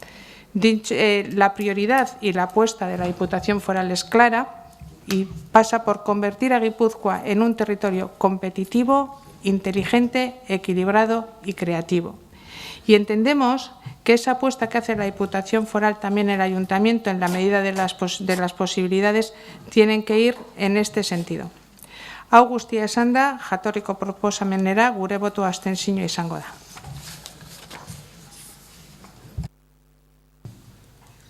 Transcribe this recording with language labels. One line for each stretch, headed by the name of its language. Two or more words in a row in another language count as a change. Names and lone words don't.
Spanish: La prioridad y la apuesta de la Diputación Foral es clara y pasa por convertir a Guipúzcoa en un territorio competitivo, inteligente, equilibrado y creativo. Y entendemos que esa apuesta que hace la Diputación Foral, también el Ayuntamiento, en la medida de las posibilidades, tienen que ir en este sentido.
Basque: Hau guztia esanda, jatorriko proposamenera gure boto abstentzioa izango da.